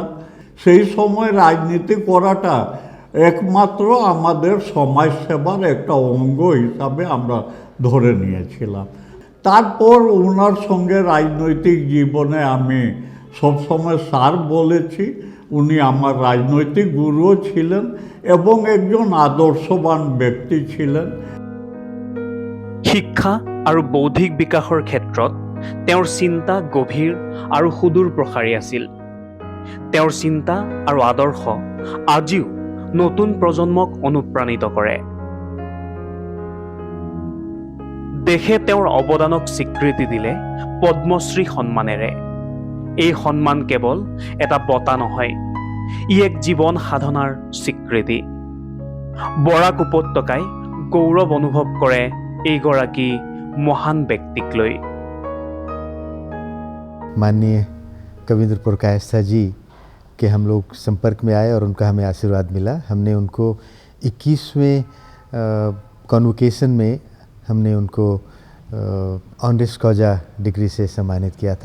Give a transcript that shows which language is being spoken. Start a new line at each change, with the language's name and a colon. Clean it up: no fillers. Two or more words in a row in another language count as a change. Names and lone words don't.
Bangla: সেই সময় রাজনীতি করাটা একমাত্র আমাদের সমাজসেবার একটা অঙ্গ হিসাবে আমরা ধরে নিয়েছিলাম। তারপর ওনার সঙ্গে রাজনৈতিক জীবনে আমি সবসময় স্যার বলেছি। উনি আমার রাজনৈতিক গুরুও ছিলেন এবং একজন আদর্শবান ব্যক্তি ছিলেন।
Assamese: শিক্ষা আৰু বৌদ্ধিক বিকাশৰ ক্ষেত্ৰত তেওঁৰ চিন্তা গভীৰ আৰু সুদূৰ প্ৰসাৰী আছিল। তেওঁৰ চিন্তা আৰু আদৰ্শ আজিও নতুন প্ৰজন্মক অনুপ্ৰাণিত কৰে। দেশে তেওঁৰ অৱদানক স্বীকৃতি দিলে পদ্মশ্ৰী সন্মানেৰে। এই সন্মান কেৱল এটা বঁটা নহয়, ই এক জীৱন সাধনাৰ স্বীকৃতি। বৰাক উপত্যকাই গৌৰৱ অনুভৱ কৰে এইগৰাকী মহান ব্যক্তিক লৈ।
Hindi: माननीय कविंद्र पुरकायस्था जी के हम लोग संपर्क में आए और उनका हमें आशीर्वाद मिला। हमने उनको 21वें कॉन्वोकेशन में हमने उनको
Latin: honoris causa
Hindi: डिग्री से सम्मानित किया था।